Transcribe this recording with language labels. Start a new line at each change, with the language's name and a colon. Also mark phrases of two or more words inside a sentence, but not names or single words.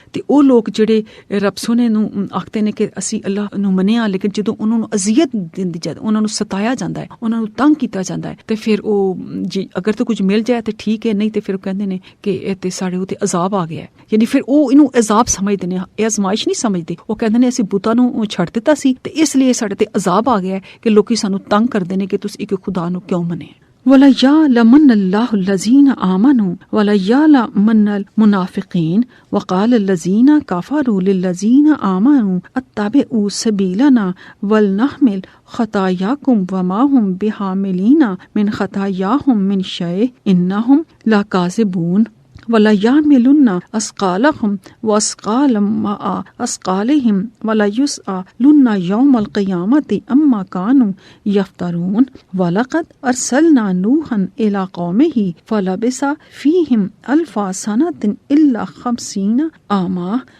Punjabi: ਤੇ ਉਹ ਲੋਕ ਜਿਹੜੇ ਰੱਬ ਸੋਨੇ ਨੂੰ ਆਖਦੇ ਨੇ ਕਿ ਅਸੀਂ ਅੱਲਾਹ ਨੂੰ ਮੰਨਿਆ, ਲੇਕਿਨ ਜਦੋਂ ਉਹਨਾਂ ਨੂੰ ਅਜ਼ੀਅਤ ਦਿੰਦੀ ਜਾਂਦੀ, ਉਹਨਾਂ ਨੂੰ ਸਤਾਇਆ ਜਾਂਦਾ ਹੈ, ਉਹਨਾਂ ਨੂੰ ਤੰਗ ਕੀਤਾ ਜਾਂਦਾ ਹੈ ਤੇ ਫਿਰ ਉਹ ਜੀ ਅਗਰ ਤਾਂ ਕੁਝ ਮਿਲ ਜਾਏ ਤੇ ਠੀਕ ਹੈ, ਨਹੀਂ ਤੇ ਫਿਰ ਉਹ ਕਹਿੰਦੇ ਨੇ ਕਿ ਇਹ ਤੇ ਸਾਡੇ ਉੱਤੇ ਅਜ਼ਾਬ ਆ ਗਿਆ ਹੈ। ਯਾਨੀ ਫਿਰ ਉਹ ਇਹਨੂੰ ਅਜ਼ਾਬ ਸਮਝਦੇ ਨੇ, ਇਹ ਅਜ਼ਮਾਇਸ਼ ਨਹੀਂ ਸਮਝਦੇ। ਉਹ ਕਹਿੰਦੇ ਨੇ ਅਸੀਂ ਬੁੱਤਾਂ ਨੂੰ ਛੱਡ ਦਿੱਤਾ ਸੀ ਤੇ ਇਸ ਲਈ ਸਾਡੇ ਤੇ ਅਜ਼ਾਬ ਆ ਗਿਆ ਹੈ ਕਿ ਲੋਕੀ ਸਾਨੂੰ ਤੰਗ ਕਰਦੇ ਨੇ ਕਿ ਤੁਸੀਂ ਇੱਕ ਖੁਦਾ ਨੂੰ ਕਿਉਂ ਮੰਨੇ।
Arabic: ولا يعلمن الله الذين آمنوا ولا يعلمن المنافقين وقال الذين كفروا للذين آمنوا اتبعوا سبيلنا ولنحمل خطاياكم وما هم بحاملين من خطاياهم من شيء إنهم لكاذبون ولا يحملن أثقالهم وأثقالا مع أثقالهم ولا يسألون يوم القيامة أما كانوا يفترون ولقد أرسلنا نوحا إلى قومه فلبث فيهم 1000 سنة إلا 50 عاما